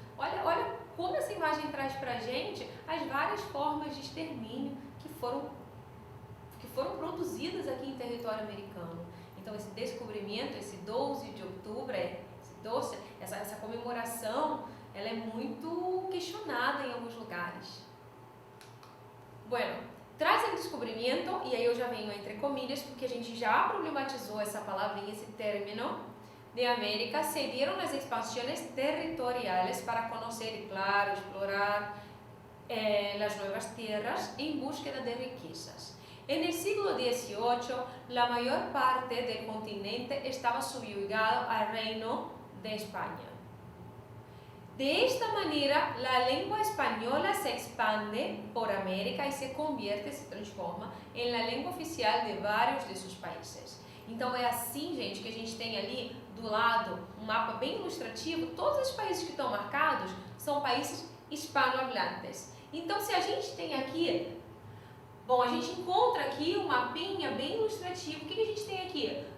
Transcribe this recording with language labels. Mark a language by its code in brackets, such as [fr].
[pt] Olha como essa imagem traz pra gente as várias formas de extermínio que foram produzidas aqui em território americano. Então esse descobrimento, esse 12 de outubro, essa comemoração, ela é muito questionada em alguns lugares. [es] Bueno, tras el descubrimiento, [pt] e aí eu já venho entre comillas, porque a gente já problematizou essa palavrinha, esse término, [es] de América, se dieron las expansiones territoriales para conocer y, claro, explorar las nuevas tierras en búsqueda de riquezas. En el siglo XVIII, la mayor parte del continente estaba subyugado al reino de España. De esta manera, la lengua española se expande por América y se transforma en la lengua oficial de varios de sus países. [pt] Então é assim, gente, que a gente tem ali do lado um mapa bem ilustrativo. Todos os países que estão marcados são países hispanohablantes. Então, se a gente tem aqui, bom, a gente encontra aqui um mapinha bem ilustrativo. O que a gente tem aqui?